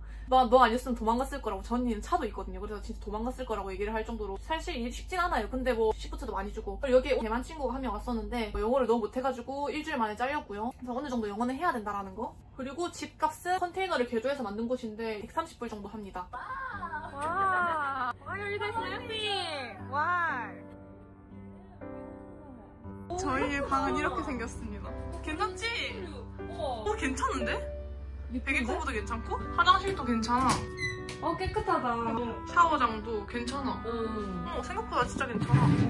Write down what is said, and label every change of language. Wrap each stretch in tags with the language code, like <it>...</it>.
<ko>너 아니었으면 도망갔을 거라고. 저 언니는 차도 있거든요. 그래서 진짜 도망갔을 거라고 얘기를 할 정도로 사실 일이 쉽진 않아요. 근데 뭐 시프트도 많이 주고. 그리고 여기에 대만 친구가 한 명 왔었는데 영어를 너무 못해가지고 일주일 만에 잘렸고요. 그래서 어느 정도 영어는 해야 된다라는 거. 그리고 집값은 컨테이너를 개조해서 만든 곳인데 130불 정도 합니다.</ko> <en>와, why are you guys laughing? Why?</en> <ko>저희의 방은 이렇게 생겼습니다. 괜찮지? 괜찮은데? 배기구도 괜찮고, 화장실도 괜찮아. 깨끗하다. 샤워장도 괜찮아. 생각보다 진짜 괜찮아.</ko>